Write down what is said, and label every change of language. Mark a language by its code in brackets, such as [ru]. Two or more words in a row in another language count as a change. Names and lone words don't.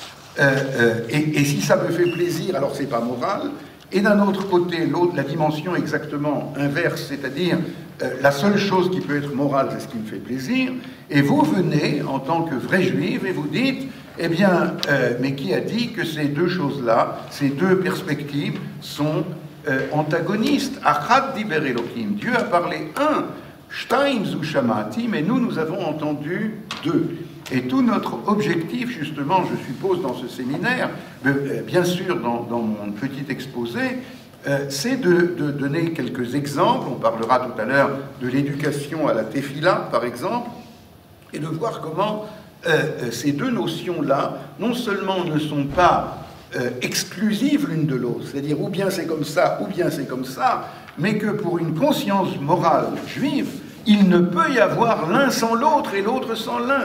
[fr] et si ça me fait plaisir, alors c'est pas moral, et d'un autre côté, la dimension exactement inverse, c'est-à-dire la seule chose qui peut être morale, c'est ce qui me fait plaisir, et vous venez, en tant que vrai juif, et vous dites, eh bien, mais qui a dit que ces deux choses-là, ces deux perspectives sont antagonistes? [he] אחת דיבר אלוקים, [fr] Dieu a parlé un, [he] שתיים זו שמעתי, [fr] mais nous avons entendu deux. Et tout notre objectif, justement, je suppose, dans ce séminaire, bien sûr dans mon petit exposé, c'est de donner quelques exemples. On parlera tout à l'heure de l'éducation à la tefila, par exemple, et de voir comment ces deux notions-là, non seulement ne sont pas exclusives l'une de l'autre, c'est-à-dire ou bien c'est comme ça, ou bien c'est comme ça, mais que pour une conscience morale juive, il ne peut y avoir l'un sans l'autre et l'autre sans l'un.